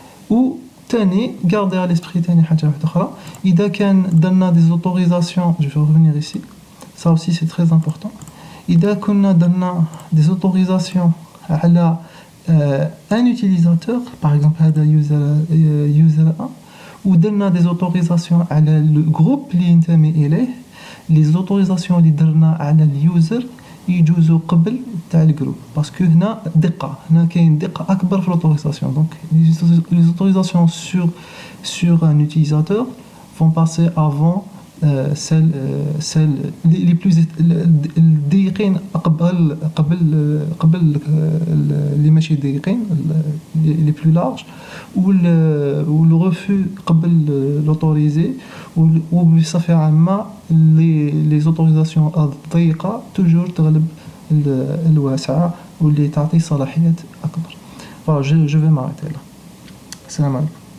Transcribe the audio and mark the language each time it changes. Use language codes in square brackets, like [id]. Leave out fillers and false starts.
[fr] Ou تاني garder à l'esprit [ar] تاني حاجة واحدة أخرى إذا كان درنا [fr] des autorisations, je vais revenir ici, ça aussi c'est très important. [ar] إذا كنا درنا des autorisations على un utilisateur, [fr] par exemple [ar] هذا user 1 ودرنا des autorisations على le groupe اللي ينتمي إليه, les autorisations اللي درنا على اليوزر يجوزوا قبل تاع الجروب باسكو هنا كاين دقة أكبر في l'autorisation. [fr] Donc les autorisations sur un utilisateur vont passer avant celles les plus [ar] ضيقين قبل اللي ماشي ضيقين [fr] les plus larges ou le refus [ar] قبل l'autorisé وبصفة عامة les autorisations الضيقة toujours تغلب الواسعة واللي تعطي صلاحيات أكبر. [fr] Voilà, je vais m'arrêter là. [ar] Salam alaikum.